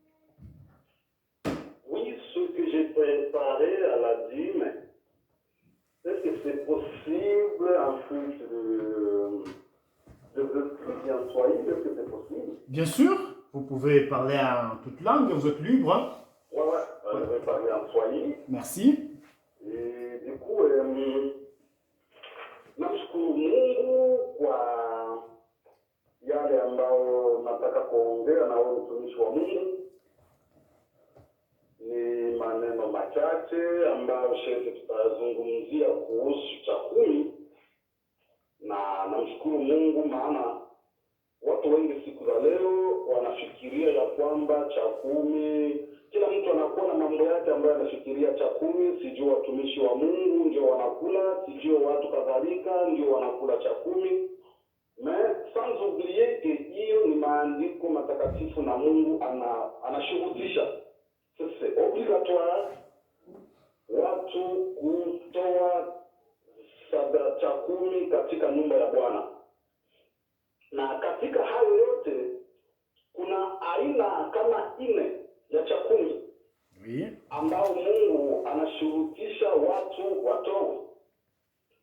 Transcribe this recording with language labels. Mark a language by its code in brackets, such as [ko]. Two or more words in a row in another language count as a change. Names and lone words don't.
[fr] Oui, ce que j'ai préparé à la dîme, est-ce que c'est possible en fait de expliquer en swahili? Est-ce que c'est possible? Bien sûr, vous pouvez parler en toute langue, vous êtes libre. Hein? Ouais, je vais parler en swahili. Merci. Et du coup, [sw] namshukuru Mungu kwa yale ambayo nataka kuongea na wewe mtumishi wa Mungu. Ni maneno machache ambayo shehe tutazungumzia kuhusu cha kumi, na namshukuru Mungu maana watu wengi siku za leo wanafikiria ya kwamba cha kumi, kila mtu anakuwa na mambo yake ambayo anafikiria cha kumi, sijui watumishi wa Mungu ndio wanakula, sijui watu kadhalika ndio wanakula cha kumi. [fr] Mais sans oublier que [sw] hiyo ni maandiko matakatifu na Mungu anashuhudia. [fr] C'est obligatoire [sw] watu kutoa sadaka cha kumi katika nyumba ya Bwana. Na katika hayo yote kuna aina kama 4 ya cha kumi [fr] Oui. [sw] ambao Mungu anashurutisha watu watoe.